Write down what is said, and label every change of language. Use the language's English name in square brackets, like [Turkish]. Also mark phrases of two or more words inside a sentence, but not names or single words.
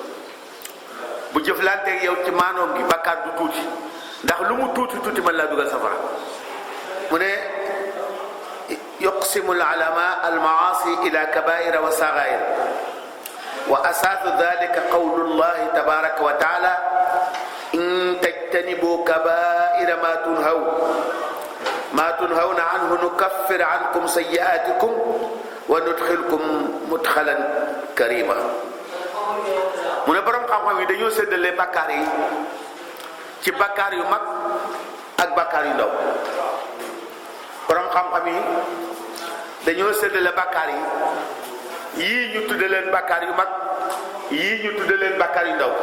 [Wolof] bu jëflanteeg yow ci maandoom gi, bakkaar du tuuti, ndax lu mu tuuti mën laa dugal safara. mu ne [Arabic] يقسم العلماء المعاصي إلى كبائر وصغائر وأساس ذلك قول الله تبارك وتعالى إن تجتنبوا كبائر ما تنهون عنه نكفر عنكم سيئاتكم وندخلكم مدخلا كريما. [Wolof] mu ne borom xam-xam yi dañoo séddale bakkaar yi ci bakkaar yu mag ak bakkaar yu ndaw. borom xam-xam yi dañoo séddale bakkaar yi, yii ñu tudde leen bakkaar yu mag, yii ñu tudde leen bakkaar yu ndaw.